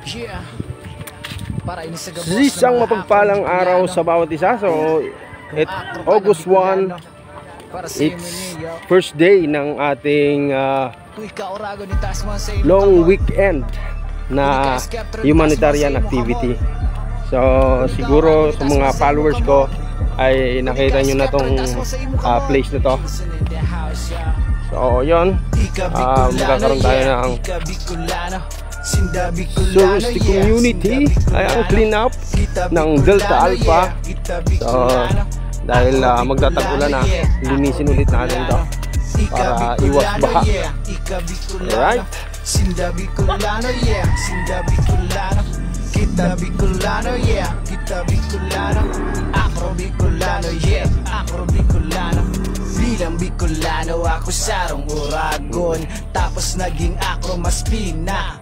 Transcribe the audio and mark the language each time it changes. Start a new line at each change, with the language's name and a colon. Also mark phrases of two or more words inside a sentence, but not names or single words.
Filipino: Isang mapagpalang araw sa bawat isa.
English: So, August 1, it's first day
Filipino: ng ating
English: long weekend na humanitarian activity.
Filipino: So, siguro sa mga followers ko ay nakita nyo na tong place na to. So, yun. Magkakaroon tayo ng
English: touristic community
Filipino: ay ang
English: clean up
Filipino: ng Delta Alpha. So dahil magtatag-ulan na, linisin ulit natin ito para iwas baha. Alright,
Bikol: Sinda Bicolano, yeah, Sinda Bicolano, kita Bicolano, yeah, kita Bicolano, Acro Bicolano, yeah, Acro Bicolano. Bilang Bicolano ako sarong Oragon, tapos naging Acro mas pina.